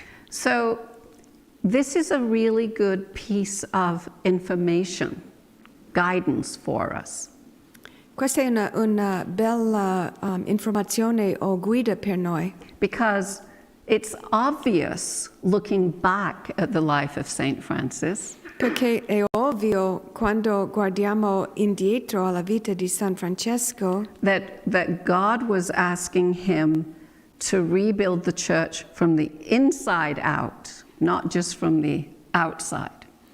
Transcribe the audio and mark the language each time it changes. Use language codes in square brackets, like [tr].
[en] So this is a really good piece of information, guidance for us. [it] Questa è una bella informazione o guida per noi, [en] Because it's obvious looking back at the life of Saint Francis [it] perché è ovvio quando guardiamo indietro alla vita di San Francesco [en] that God was asking him to rebuild the church from the inside out, not just from the outside.